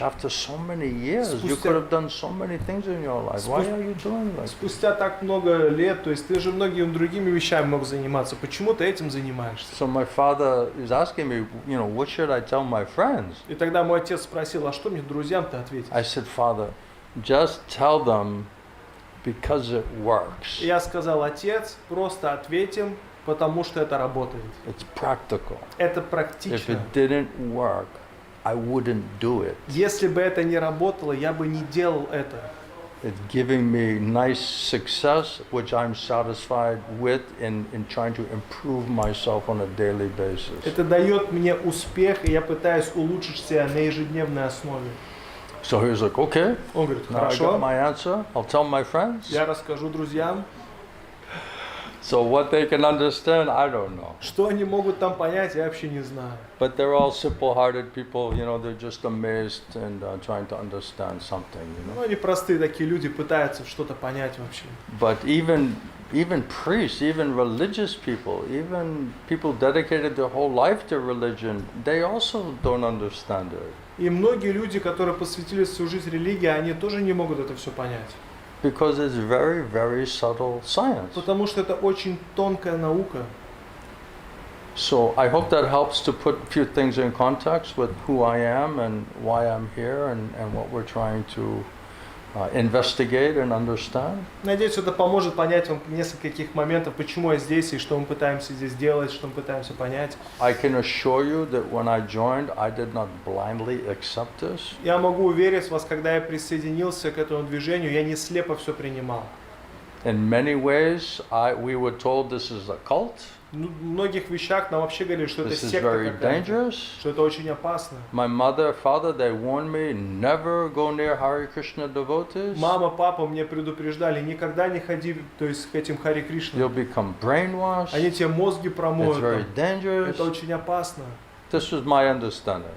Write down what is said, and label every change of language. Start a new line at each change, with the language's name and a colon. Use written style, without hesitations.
English: After so many years, you could have done so many things in your life. Why are you doing like this?
Russian: Спустя так много лет, то есть ты же многими другими вещами мог заниматься, почему ты этим занимаешься?
English: So my father is asking me, what should I tell my friends?
Russian: И тогда мой отец спросил, а что мне друзьям-то ответить?
English: I said, Father, just tell them because it works.
Russian: И я сказал, отец, просто ответь им, потому что это работает.
English: It's practical.
Russian: Это
English: If
Russian: практично.
English: it didn't work, I wouldn't do it.
Russian: Если бы это не работало, я бы не делал это.
English: It's giving me nice success, which I'm satisfied with in trying to improve myself on a daily basis.
Russian: Это дает мне успех, и я пытаюсь улучшить себя на ежедневной основе.
English: So he was like, okay,
Russian: Он говорит,
English: now I got
Russian: хорошо,
English: my answer. I'll tell my friends.
Russian: я расскажу друзьям.
English: So what they can understand, I don't know.
Russian: Что они могут там понять, я вообще не знаю.
English: But they're all simple-hearted people, they're just amazed and trying to understand something,
Russian: Ну, они простые такие люди, пытаются что-то понять вообще.
English: But even priests, even religious people, even people dedicated their whole life to religion, they also don't understand it.
Russian: И многие люди, которые посвятили свою жизнь религии, они тоже не могут это все понять.
English: Because it's very, very subtle science.
Russian: Потому что это очень тонкая наука.
English: So I hope that helps to put a few things in context with who I am and why I'm here and what we're trying to investigate and understand.
Russian: Надеюсь, это поможет понять вам несколько таких моментов, почему я здесь и что мы пытаемся здесь делать, что мы пытаемся понять.
English: I can assure you that when I joined, I did not blindly accept this.
Russian: Я могу уверить вас, когда я присоединился к этому движению, я не слепо все принимал.
English: In many ways, we were told this is a cult.
Russian: Ну, в многих вещах нам вообще говорили, что это
English: This is
Russian: секта
English: very
Russian: какая-то,
English: dangerous.
Russian: что это очень опасно.
English: My mother, father, they warned me never go near Hare Krishna devotees.
Russian: Мама, папа мне предупреждали, никогда не ходи, то есть к этим Харе Кришна.
English: You'll become brainwashed.
Russian: Они тебе мозги
English: It's
Russian: промоют.
English: very
Russian: Там.
English: dangerous.
Russian: Это очень опасно.
English: This was my understanding.